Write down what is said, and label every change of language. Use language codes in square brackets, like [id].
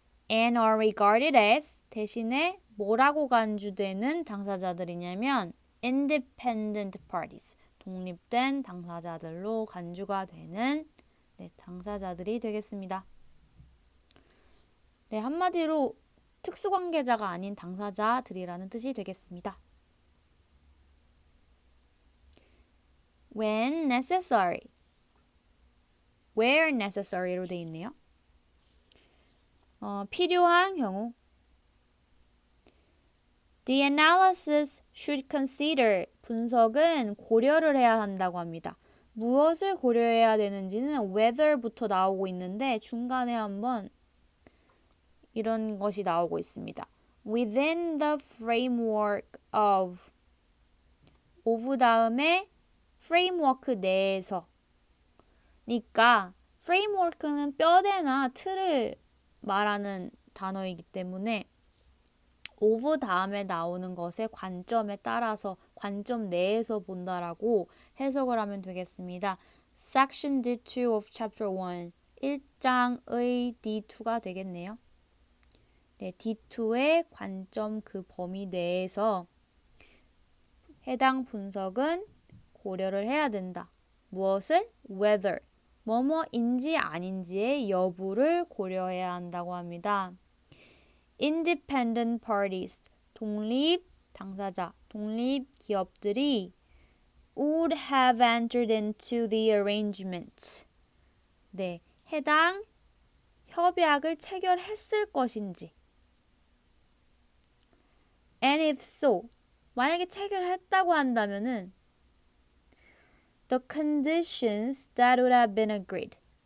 [en] and are regarded as, [ko] 대신에 뭐라고 간주되는 당사자들이냐면 [en] independent parties, [ko] 독립된 당사자들로 간주가 되는 네, 당사자들이 되겠습니다. 네, 한마디로 특수관계자가 아닌 당사자들이라는 뜻이 되겠습니다. [en] When necessary, where necessary로 [ko] 되어 있네요. 필요한 경우. [en] The analysis should consider, [ko] 분석은 고려를 해야 한다고 합니다. 무엇을 고려해야 되는지는 whether부터 나오고 있는데 중간에 한번 이런 것이 나오고 있습니다. [en] Within the framework of [ko] 다음에 framework 내에서. 그러니까 framework는 뼈대나 틀을 말하는 단어이기 때문에 of 다음에 나오는 것의 관점에 따라서 관점 내에서 본다라고 해석을 하면 되겠습니다. [en] Section D2 of Chapter 1 [ko] 1장의 D2가 되겠네요. 네, D2의 관점 그 범위 내에서 해당 분석은 고려를 해야 된다. 무엇을? Whether, 뭐뭐인지 아닌지의 여부를 고려해야 한다고 합니다. [en] Independent parties, [ko] 독립 당사자, 독립 기업들이 [en] would have entered into the arrangement. [ko] 네, 해당 협약을 체결했을 것인지. [en] And if so, [ko] 만약에 체결했다고 한다면은 [en] the conditions that would have been agreed.